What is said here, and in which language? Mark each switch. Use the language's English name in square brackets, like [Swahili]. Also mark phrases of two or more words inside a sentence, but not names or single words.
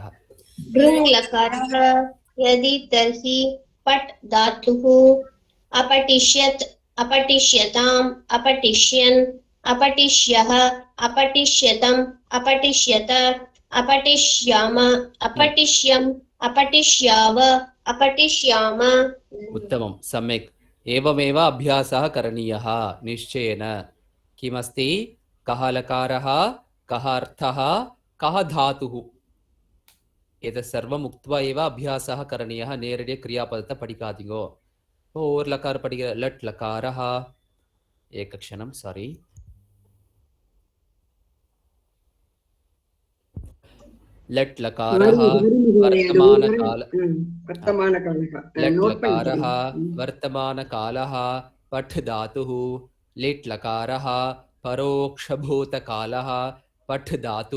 [Sanskrit] लृङ् लकारः यदि तर्हि पट् धातुः अपटिष्यत् अपटिष्यताम् अपटिष्यन् अपटिष्यः अपटिष्यतम् अपटिष्यत अपटिष्याम अपटिष्यम् अपटिष्याव अपटिष्याम उत्तमं सम्यक् एवमेव अभ्यासः करणीयः निश्चयेन किमस्ति कः लकारः कः अर्थः कः धातुः एतत् सर्वम् उक्त्वा एव अभ्यासः करणीयः नेरडे क्रियापदத்தை [Tamil] படிக்காதீங்கோ ஒரு லகார படிக்க [Sanskrit] लट् लकारः एकक्षणं सारी लट् लकारः वर्तमानकालः पठ् धातुः लिट् लकारः परोक्षभूतकालः पठ् धातुः